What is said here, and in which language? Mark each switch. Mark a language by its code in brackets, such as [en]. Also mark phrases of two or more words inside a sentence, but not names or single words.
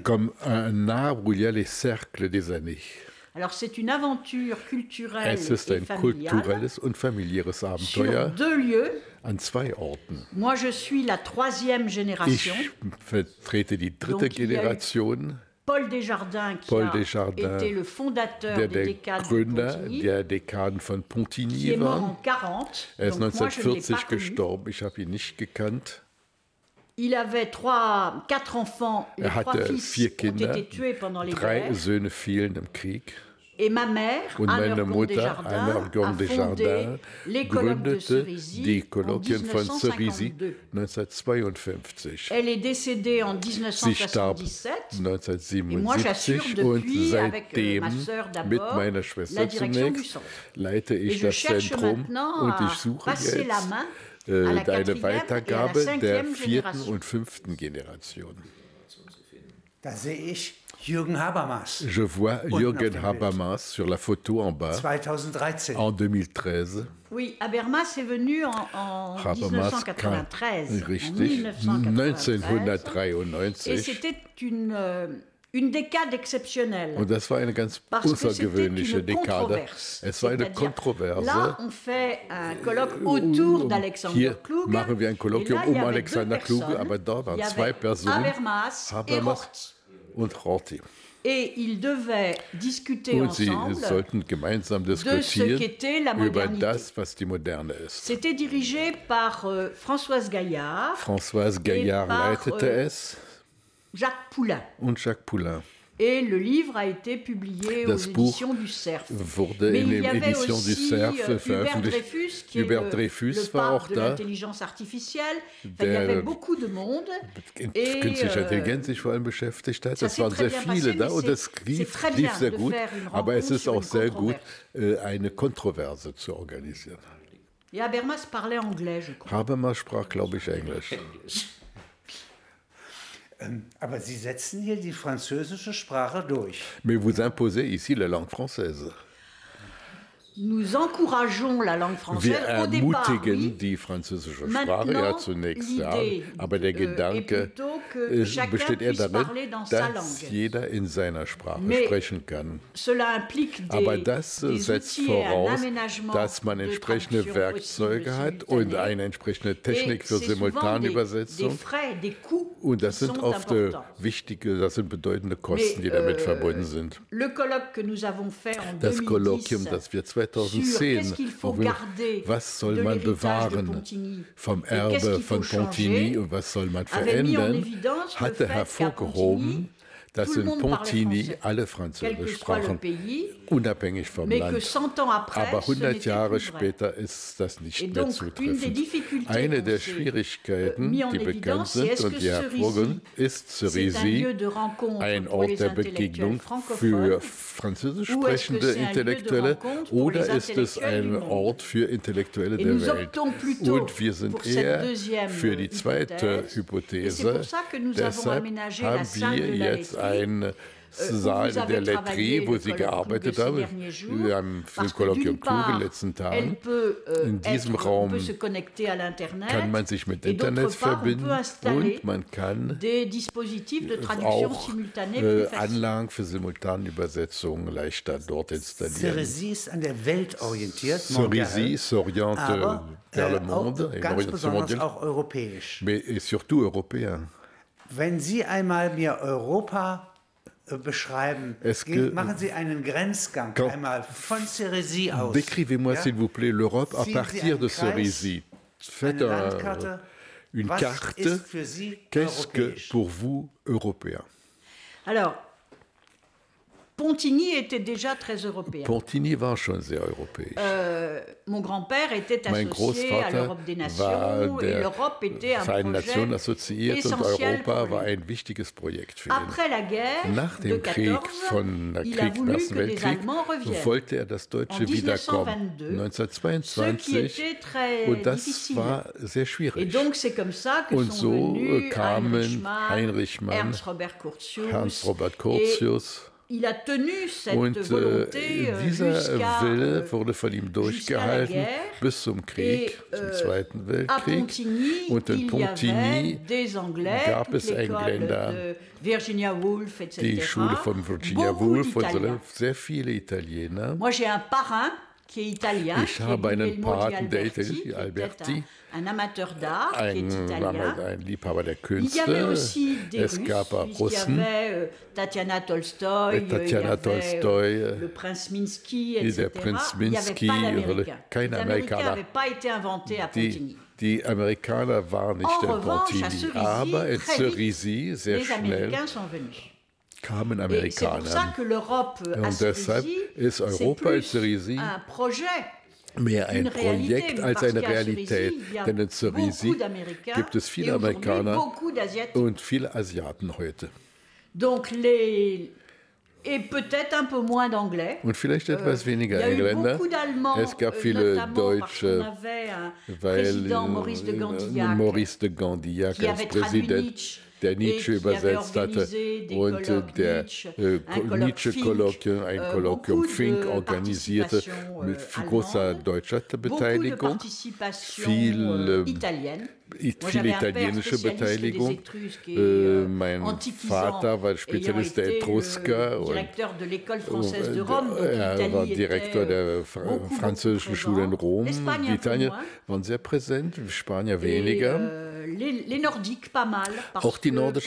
[fr] Comme un arbre où il y a les cercles des années. Alors c'est une aventure culturelle [de] Es ist [fr] et [de] ein [fr] familiale [de] kulturelles und familiäres [fr] sur [de] Abenteuer [fr] 2 lieux. [de] an 2 Orten. [fr] Moi je suis la 3e génération. [de] Ich vertrete die dritte [fr] Donc, il y a eu [de] Generation, [fr] Paul Desjardins qui Paul a Desjardins, été le fondateur [de] der [fr] des [de] der [fr] décades de [de] Gründer Pontigny, der Dekaden von [fr] qui est Pontigny mort [de] war. [fr] en 40. [de] Er ist [fr] Donc moi je ne l'ai 1940 pas connu. [de] gestorben, ich habe ihn nicht gekannt. [fr] Il avait 4 enfants. Les 3 [de] hatte [fr] fils 4 ont [de] Kinder, [fr] été tués pendant les 3 guerres. [de] Söhne fielen im Krieg. [fr] Et ma mère, [de] Und meine Anne Mutter, [fr] Desjardins, [de] Anne [fr] a [de] Orgon [fr] fondé [de] Desjardins, [fr] les colloques de gründete Cerisy [de] die [fr] en [de] Kolloquien von Cerisy [fr] 1952. [de] 1952. [fr] Elle est décédée en [de] Sie starb [fr] 1977. Et moi, j'assure [de] 1977 und [fr] depuis, avec [de] seitdem [fr] ma sœur [de] mit [fr] d'abord, [de] meiner [fr] la [de] Schwester [fr] direction du [de] zunächst [fr] centre. [de] leite [fr] Et [de] ich [fr] je [de] das [fr] cherche [de] Zentrum [fr] maintenant [de] und [fr] à [de] ich suche [fr] passer la [de] jetzt [fr] main à la [de] eine [fr] quatrième et à la [de] Weitergabe der [fr] cinquième [de] 4. [fr] génération. [de] und 5. Generation. Da sehe ich Jürgen Habermas, [fr] Je vois [de] Unten auf [fr] Jürgen [de] dem Bild. [fr] Habermas sur la photo en bas 2013. en 2013. Oui, Habermas est venu en [de] Habermas kam [fr] 1993. En [de] richtig [fr] 1993. Et 1993. c'était une décade exceptionnelle. [de] Und das war eine ganz [fr] Parce que c'était [de] außergewöhnliche [fr] une [de] Dekade. [fr] controverse. [de] Es war eine [fr] C'est-à-dire, [de] Kontroverse. [fr] Là, on fait un colloque autour d'Alexander [de] Hier [fr] Kluge. [de] machen wir ein Kolloquium [fr] Et là, il y [de] um [fr] avait [de] Alexander [fr] 2 [de] Kluge, [fr] personnes. [de] aber dort waren [fr] Il y [de] 2 [fr] avait [de] Personen, [fr] Habermas et [de] Habermas [fr] Rorty. [de] und Rorty. [fr] Et ils devaient discuter [de] Und sie [fr] ensemble [de] sollten gemeinsam [fr] de ce [de] diskutieren [fr] qu'était la [de] über [fr] modernité. [de] das, was die Moderne ist. [fr] C'était dirigé par Françoise Gaillard, [de] Françoise Gaillard [fr] par, [de] leitete es [fr] Jacques Poulain. [de] und Jacques Poulain. [fr] Et le livre a été publié aux [de] Das Buch [fr] éditions du Cerf. [de] wurde [fr] Mais [de] in [fr] il y [de] den [fr] avait [de] Edition du [fr] aussi [de] Cerf [fr] Hubert [de] veröffentlicht. [fr] Dreyfus, qui [de] Hubert [fr] est [de] Dreyfus [fr] le [de] war [fr] pape [de] auch [fr] de [de] da. [fr] l'intelligence artificielle. Enfin, il y [de] Der [fr] avait beaucoup de monde. Et, [de] künstliche Intelligenz sich vor allem beschäftigt hat. [fr] ça [de] Es [fr] s'est [de] waren [fr] très [de] sehr [fr] bien [de] viele [fr] passé, [de] da [fr] mais [de] und es [fr] c'est [de] lief [fr] très bien [de] sehr [fr] de [de] gut. [fr] faire une [de] Aber es [fr] rencontre [de] ist [fr] sur [de] auch [fr] une [de] sehr gut, Kontroverse. eine Kontroverse zu organisieren. [fr] Et Habermas parlait anglais, je crois. [de] Habermas sprach, glaube ich, Englisch. Aber Sie setzen hier die französische Sprache durch. [fr] Mais vous imposez ici la langue française. Nous encourageons la langue française [de] Wir [fr] au départ, [de] ermutigen [fr] oui. [de] die französische Sprache ja [fr] Maintenant, [de] zunächst, ja. [fr] l'idée, [de] Aber der Gedanke [fr] est plutôt que chacun [de] besteht eher [fr] puisse [de] darin, [fr] parler dans sa [de] dass [fr] langue. [de] jeder in seiner Sprache [fr] Mais [de] sprechen kann. [fr] Cela implique [de] Aber [fr] des, [de] das [fr] des [de] setzt [fr] outils et un [de] voraus, [fr] aménagement [de] dass man [fr] de [de] entsprechende [fr] traduction [de] Werkzeuge [fr] possible [de] hat und [fr] simultanée. [de] eine entsprechende Technik [fr] Et [de] für [fr] c'est souvent des [de] Simultanübersetzung. [fr] frais, des coûts [de] Und das [fr] qui [de] sind [fr] sont [de] oft [fr] importants. [de] wichtige, das sind bedeutende Kosten, die damit verbunden sind. [fr] Le colloque que nous avons fait en [de] Das [fr] 2010 [de] Kolloquium, das wir [fr] sur [de] 2010 [fr] qu'est-ce qu'il faut [de] auch wieder- [fr] garder [de] was soll [fr] de [de] man [fr] l'héritage de [de] bewahren [fr] Pontigny [de] vom [fr] et qu'est-ce [de] Erbe [fr] qu'il faut [de] von Pontigny [fr] changer, [de] und was soll man [fr] avait mis en [de] verändern, [fr] évidence le [de] hatte [fr] fait qu'à [de] hervorgehoben, Das [fr] tout le [de] sind [fr] monde parlait [de] Pontini, [fr] français, [de] alle [fr] quel que [de] Französisch [fr] soit le [de] sprachen, [fr] pays, [de] unabhängig vom [fr] mais que [de] Land. [fr] 100 ans après, [de] Aber [fr] ce [de] 100 [fr] n'était [de] Jahre [fr] plus vrai. [de] später ist das nicht [fr] Et [de] mehr [fr] donc, une des [de] zutreffend. [fr] difficultés [de] Eine [fr] qu'on [de] der [fr] s'est, [de] Schwierigkeiten, [fr] mis en [de] die bekannt [fr] évidence, c'est [de] sind [fr] est-ce [de] und [fr] que [de] die hervorgehen, ist [fr] c'est un [de] Cerisy [fr] lieu de rencontre [de] ein [fr] pour [de] Ort [fr] les [de] der [fr] intellectuels [de] Begegnung [fr] francophones [de] für französisch [fr] ou est-ce que [de] sprechende [fr] c'est un lieu de [de] Intellektuelle [fr] rencontre pour [de] oder [fr] les [de] ist es [fr] intellectuels du [de] ein [fr] monde? [de] Ort für Intellektuelle [fr] Et [de] der [fr] nous [de] Welt? [fr] optons plutôt [de] Und wir sind [fr] pour cette [de] eher [fr] deuxième [de] für die zweite [fr] hypothèse. Et c'est [de] Hypothese. [fr] pour ça que nous avons [de] Deshalb [fr] aménagé la [de] haben [fr] salle [de] wir [fr] de la [de] jetzt [fr] laiterie, [de] einen [fr] où [de] Saal [fr] vous avez [de] der [fr] travaillé [de] Laiterie, wo [fr] le [de] Sie [fr] colloque [de] gearbeitet [fr] ces [de] haben. [fr] derniers jours, [de] Wir haben für [fr] parce [de] den [fr] que d'une [de] Kolloquium Tour in [fr] part, [de] den letzten [fr] elle [de] Tagen. [fr] peut, [de] In diesem [fr] on [de] Raum [fr] peut se connecter à l'Internet, [de] kann man sich mit [fr] et [de] Internet [fr] d'autre part, on peut [de] verbinden [fr] installer [de] und man kann [fr] des dispositifs de traduction [de] auch [fr] simultanée plus facile. [de] Anlagen für Simultanübersetzung leichter dort installieren. Cerisy ist an der Welt orientiert, [fr] Cerisy s'oriente [de] aber [fr] vers le monde, [de] auch, ganz besonders auch europäisch. [fr] mais et surtout européen. [de] Wenn Sie einmal mir Europa beschreiben, machen Sie einen Grenzgang einmal von Cerisy aus. [fr] Décrivez-moi s'il vous plaît l'Europe à [de] Ziehen [fr] partir [de] Sie [fr] de [de] einen Kreis, [fr] Cerisy. Faites [de] eine Landkarte. [fr] une [de] Was [fr] carte. [de] ist für Sie [fr] Qu'est-ce que [de] europäisch? [fr] pour vous européen? Alors, Pontigny était déjà très européen. [de] Pontigny war schon sehr europäisch. [fr] Mon grand-père était [de] Mein [fr] associé à [de] Großvater [fr] l'Europe des [de] war [fr] Nations et [de] der [fr] l'Europe était un [de] Vereinten Nationen [fr] projet [de] assoziiert und [fr] essentiel [de] Europa [fr] pour [de] war [fr] lui. [de] ein wichtiges Projekt für ihn. [fr] Après la guerre [de] Nach [fr] de [de] dem Krieg [fr] 14, [de] von der [fr] il a [de] Krieg, [fr] voulu [de] Ersten [fr] que les [de] Weltkrieg, [fr] Allemands reviennent. [de] wollte er das Deutsche [fr] En [de] wiederkommen. [fr] 1922, ce qui [de] 1922. [fr] était très [de] Und das [fr] difficile. [de] war sehr [fr] Et [de] schwierig. [fr] donc c'est comme ça que [de] Und [fr] sont [de] so [fr] venus [de] kamen Heinrich Mann, Ernst Robert Curtius, Hans Robert Curtius. [fr] Il a tenu cette [de] Und [fr] volonté [de] dieser [fr] jusqu'à [de] Wille wurde von ihm durchgehalten [fr] guerre. [de] bis zum Krieg, [fr] Et, [de] zum Zweiten [fr] à [de] Weltkrieg. [fr] Pontigny, [de] Und in [fr] il y avait [de] Pontigny [fr] des Anglais, [de] gab [fr] toute [de] es [fr] l'école [de] Engländer, [fr] de Virginia Woolf, etc. [de] die Schule von Virginia [fr] Beaucoup [de] Woolf und [fr] d'Italiens. [de] sehr viele Italiener. [fr] Moi, j'ai un parrain qui est italien, [de] Ich [fr] qui [de] habe [fr] est [de] einen [fr] Guglielmo di [de] Paten, der [fr] Alberti, [de] Italien- [fr] qui était [de] Alberti, [fr] un amateur d'art, qui est [de] ein [fr] italien. [de] Liebhaber der [fr] Il y avait [de] Künste. [fr] aussi des [de] Es [fr] Russes, [de] gab auch [fr] puisqu'il y [de] Russen. [fr] avait Tatiana Tolstoï, [de] Tatiana [fr] il y avait, [de] Tolstoï, [fr] le prince Minsky, [de] der [fr] etc. [de] Prinz [fr] Il n'y avait [de] Minsky, [fr] pas d'Américains. [de] kein [fr] Les Américains [de] Amerikaner. [fr] n'avaient pas été inventés à Pontigny. [de] Die Amerikaner waren nicht [fr] En [de] in [fr] revanche, à [de] Pontigny, [fr] Cerisy, [de] aber in [fr] très vite, [de] Cerisy, sehr [fr] Les [de] schnell, [fr] Américains sont venus. [de] kamen [fr] Et c'est pour ça [de] Amerikaner. [fr] que l'Europe à [de] Und deshalb [fr] Cerisy, [de] ist [fr] c'est [de] Europa in [fr] plus [de] Cerisy [fr] un projet. [de] mehr ein [fr] Une réalité, [de] Projekt als [fr] parce [de] eine [fr] qu'à [de] Realität. [fr] Cerisy, il y a [de] Denn in Cerisy [fr] beaucoup d'Américains [de] gibt es viele [fr] et aujourd'hui [de] Amerikaner [fr] beaucoup d'Asiatiques. [de] und viele Asiaten heute. [fr] Donc et peut-être un peu moins d'anglais. [de] Und vielleicht etwas [fr] Il y [de] weniger [fr] a eu [de] Engländer. [fr] beaucoup d'Allemands, [de] Es gab viele [fr] notamment parce qu'on [de] Deutsche, [fr] avait un [de] weil [fr] président, Maurice de Gandillac, [de] Maurice de Gandillac [fr] qui [de] als [fr] avait traduit [de] Präsident, [fr] Nietzsche [de] der [fr] et [de] Nietzsche [fr] qui avait [de] übersetzt hatte [fr] organisé des [de] und [fr] colloques [de] der [fr] Nietzsche, un colloque [de] Nietzsche-Kolloquium, ein [fr] Fink, [de] Kolloquium [fr] beaucoup [de] Fink [fr] de [de] organisierte [fr] participation, [de] mit großer [fr] allemande, [de] deutscher [fr] beaucoup de [de] Beteiligung, [fr] participation [de] viel [fr] italienne. Moi, [de] viel [fr] j'avais un père [de] italienische [fr] spécialiste [de] Beteiligung. [fr] des Étrusques et [de] Mein [fr] antiquisant, [de] Vater war [fr] ayant [de] Spezialist der [fr] été [de] Etrusker [fr] le [de] und [fr] directeur de l'école française de Rome. Donc [de] er war [fr] l'Italie [de] Direktor [fr] était, [de] der [fr] beaucoup [de] französischen Schule in [fr] présent. [de] Rom. [fr] L'Espagne [de] Die [fr] un peu [de] Italiener [fr] moins. [de] waren sehr präsent, die Spanier [fr] Et, [de] weniger. [fr] les Nordiques, pas mal. Parce [de] Auch die [fr] que [de] nordischen